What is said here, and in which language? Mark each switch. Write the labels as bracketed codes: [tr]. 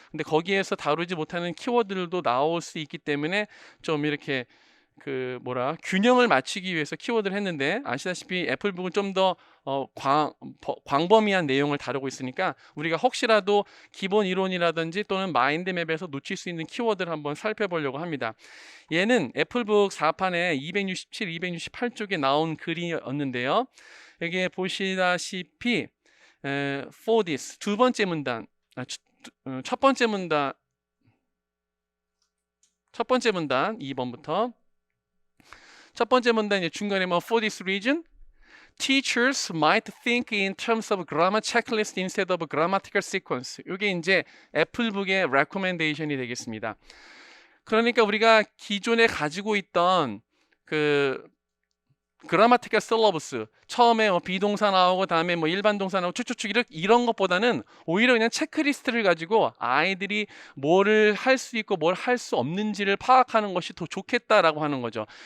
[ko] 근데 거기에서 다루지 못하는 키워드들도 나올 수 있기 때문에 좀 이렇게 균형을 맞추기 위해서 키워드를 했는데 아시다시피 애플북은 좀 더 광범위한 내용을 다루고 있으니까 우리가 혹시라도 기본 이론이라든지 또는 마인드맵에서 놓칠 수 있는 키워드를 한번 살펴보려고 합니다. 얘는 애플북 4판에 267, 268쪽에 나온 글이었는데요. 여기에 보시다시피 [en] for this [ko] 두 번째 문단, 첫 번째 문단 2번부터 첫 번째 문단 중간에 [en] for this reason teachers might think in terms of grammar checklist instead of grammatical sequence. [ko] 이게 이제 애플북의 recommendation이 되겠습니다. 그러니까 우리가 기존에 가지고 있던 그라마티컬 실러버스 처음에 비동사 나오고 다음에 일반 동사 나오고 쭉쭉쭉 이런 것보다는 오히려 그냥 체크리스트를 가지고 아이들이 뭐를 할 수 있고 뭘 할 수 없는지를 파악하는 것이 더 좋겠다라고 하는 거죠.